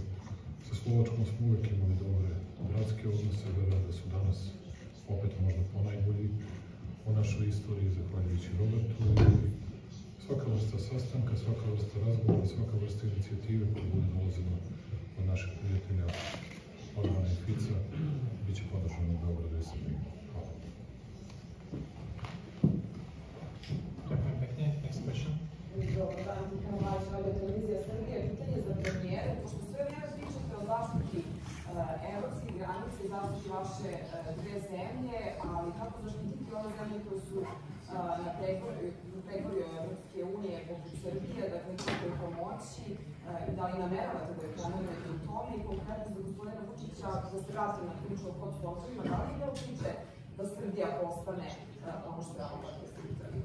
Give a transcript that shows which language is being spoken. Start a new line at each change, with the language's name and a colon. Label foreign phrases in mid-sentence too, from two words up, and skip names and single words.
Serbian: Sa Slovačkom smo uvijek imali dobre bratske odnose, verujem da su danas opet možda ponajbolji u našoj istoriji, zahvaljujući Robertu. I svaka vrsta sastanka, svaka vrsta razgovora, svaka vrsta inicijative koja bude dolazila od naših prijatelja Orbana i Fica, bit će podržano u Beogradu i Srbiji. Hvala.
Slovak: Ďakujem pekne.
English: Next question.
Serbian: Dobar dan, Kamalač, Radio Televizija Srbije. Pitanje za premijere, pošto sve vrijeme pričate o zaštiti evropskih granica i zaštiti vaše dve zemlje, ali kako zaštititi one zemlje koje su na pregorju Evropske unije, poput Srbije, dakle kako je pomoći i da li nameravate da je planirate u tome i konkretno za gospodina Vučića, da se vrati na priču o hotspotovima, da li je priče da Srbija postane ono što je Albanija Srbija?